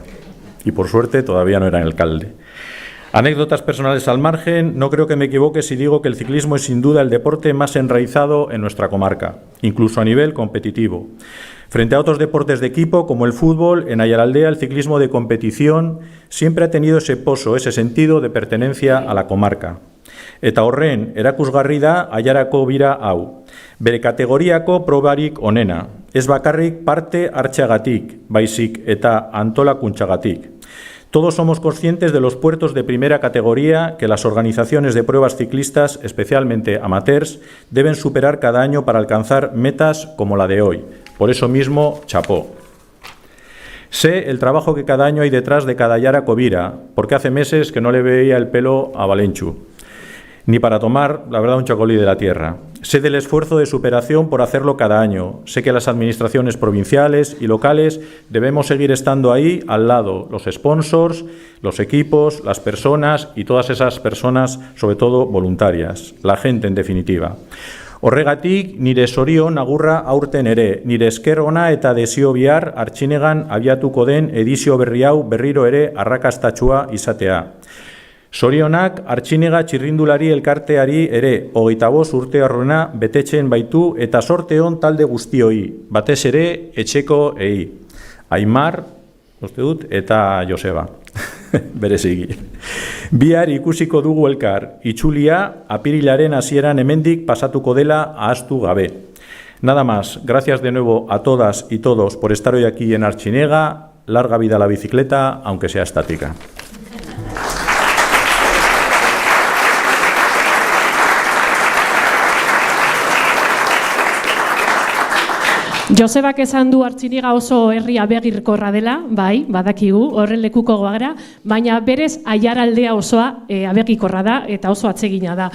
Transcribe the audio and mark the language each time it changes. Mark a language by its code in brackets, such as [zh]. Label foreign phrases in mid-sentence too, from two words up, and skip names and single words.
[es] Y por suerte todavía no era alcalde. Anécdotas personales al margen, no creo que me equivoque si digo que el ciclismo es sin duda el deporte más enraizado en nuestra comarca, incluso a nivel competitivo. Frente a otros deportes de equipo como el fútbol, en Aiaraldea el ciclismo de competición siempre ha tenido ese poso, ese sentido de pertenencia a la comarca. [eu] Eta horren, erakusgarri da Aiarako bira hau. Bere kategoriako probarik onena. Ez bakarrik parte hartzeagatik, baizik eta antolakuntzagatik. [es] Todos somos conscientes de los puertos de primera categoría que las organizaciones de pruebas ciclistas, especialmente amateurs, deben superar cada año para alcanzar metas como la de hoy. Por eso mismo, chapó. Sé el trabajo que cada año hay detrás de cada Aiarako bira, porque hace meses que no le veía el pelo a Valentxu, ni para tomar, la verdad, un chocolí de la tierra. Sé del esfuerzo de superación por hacerlo cada año. Sé que las administraciones provinciales y locales debemos seguir estando ahí al lado, los sponsors, los equipos, las personas y todas esas personas, sobre todo voluntarias, la gente en definitiva. [eu] Horregatik, nire zorion agurra aurten ere, nire esker ona eta desio bihar Artxinegan abiatuko den edizio berri hau berriro ere arrakastatsua izatea. Zorionak Artxinega txirrindulari elkarteari ere 25 urte horrena betetzen baitu eta sorte on talde guztioi, batez ere etxeko Aimar, uste dut, eta Joseba, bereziki. Bihar ikusiko dugu elkar, itxulia apirilaren hasieran hemendik pasatuko dela ahaztu gabe. [es] Nada más, gracias de nuevo a todas y todos por estar hoy aquí en Artxinega. Larga vida a la bicicleta, aunque sea estática. [eu] Josebak esan du Artxiniga oso herri abegirkorra dela, bai, badakigu, horren lekuko gara, baina berez Aiaraldea osoa abegikorra da eta oso atsegina da.